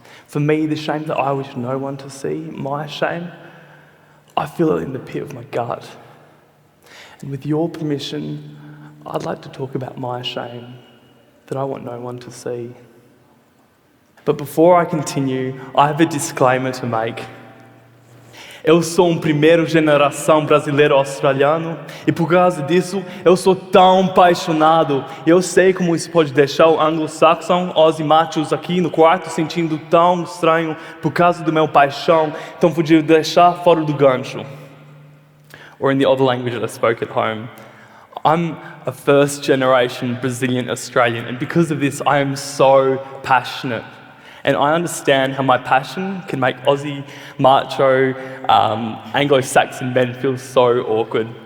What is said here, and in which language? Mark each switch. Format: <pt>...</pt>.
<en>For me, the shame that I wish no one to see, my shame, I feel it in the pit of my gut. And with your permission, I'd like to talk about my shame that I want no one to see. But before I continue, I have a disclaimer to make.</en> <pt>Eu sou primeiro geração brasileiro-australiano e por causa disso eu sou tão apaixonado. Eu sei como isso pode deixar o anglo-saxon, Aussie machos aqui no quarto sentindo tão estranho por causa do meu paixão, então podia deixar fora do gancho.</pt> <en>Or in the other language that I spoke at home. I'm a first generation Brazilian Australian, and because of this I am so passionate. And I understand how my passion can make Aussie, macho, Anglo-Saxon men feel so awkward.</en>